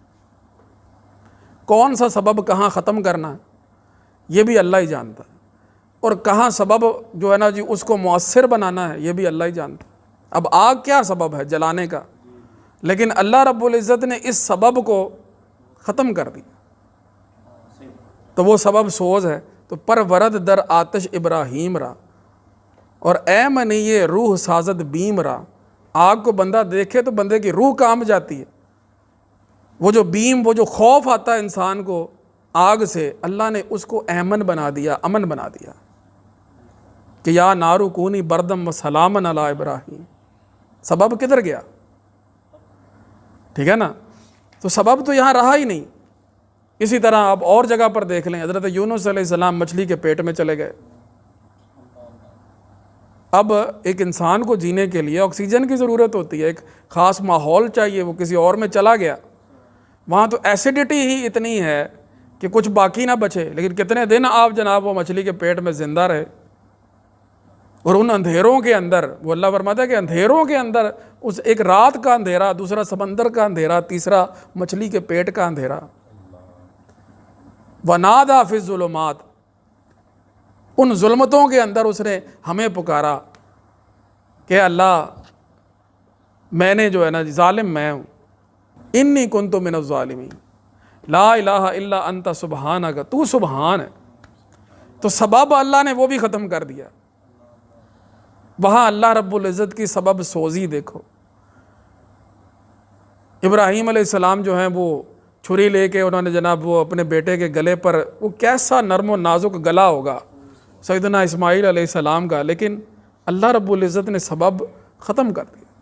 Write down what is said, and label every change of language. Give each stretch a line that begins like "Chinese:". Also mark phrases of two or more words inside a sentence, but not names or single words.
Urdu: کون سا سبب کہاں ختم کرنا ہے یہ بھی اللہ ہی جانتا ہے، اور کہاں سبب جو ہے نا جی اس کو مؤثر بنانا ہے یہ بھی اللہ ہی جانتا ہے. اب آگ کیا سبب ہے؟ جلانے کا، لیکن اللہ رب العزت نے اس سبب کو ختم کر دیا تو وہ سبب سوز ہے.
Persian: تو پر ورد در آتش ابراہیم را، اور اے منی یہ روح سازد بیم را،
Urdu: آگ کو بندہ دیکھے تو بندے کی روح کانپ جاتی ہے. وہ جو بیم، وہ جو خوف آتا ہے انسان کو آگ سے، اللہ نے اس کو ایمن بنا دیا، امن بنا دیا کہ
Arabic: یا نارو کونی بردم و سلامن علی ابراہیم.
Urdu: سبب کدھر گیا؟ ٹھیک ہے نا؟ تو سبب تو یہاں رہا ہی نہیں. اسی طرح آپ اور جگہ پر دیکھ لیں، حضرت یونس علیہ السلام مچھلی کے پیٹ میں چلے گئے. اب ایک انسان کو جینے کے لیے آکسیجن کی ضرورت ہوتی ہے، ایک خاص ماحول چاہیے. وہ کسی اور میں چلا گیا، وہاں تو ایسیڈیٹی ہی اتنی ہے کہ کچھ باقی نہ بچے. لیکن کتنے دن آپ جناب وہ مچھلی کے پیٹ میں زندہ رہے، اور ان اندھیروں کے اندر، وہ اللہ فرماتا ہے کہ اندھیروں کے اندر، اس ایک رات کا اندھیرا، دوسرا سمندر کا اندھیرا، تیسرا مچھلی کے پیٹ کا اندھیرا.
Arabic: وَنَادَى فِي الظُّلُمَاتِ،
Urdu: ان ظلمتوں کے اندر اس نے ہمیں پکارا کہ اللہ میں نے جو ہے نا ظالم میں ہوں.
Arabic: انی کنت من الظالمین لا الہ الا انت سبحانک،
Urdu: تو سبحان ہے. تو سبب اللہ نے وہ بھی ختم کر دیا. وہاں اللہ رب العزت کی سبب سوزی دیکھو. ابراہیم علیہ السلام جو ہیں وہ چھری لے کے انہوں نے جناب وہ اپنے بیٹے کے گلے پر، وہ کیسا نرم و نازک گلا ہوگا سیدنا اسماعیل علیہ السلام کا، لیکن اللہ رب العزت نے سبب ختم کر دیا.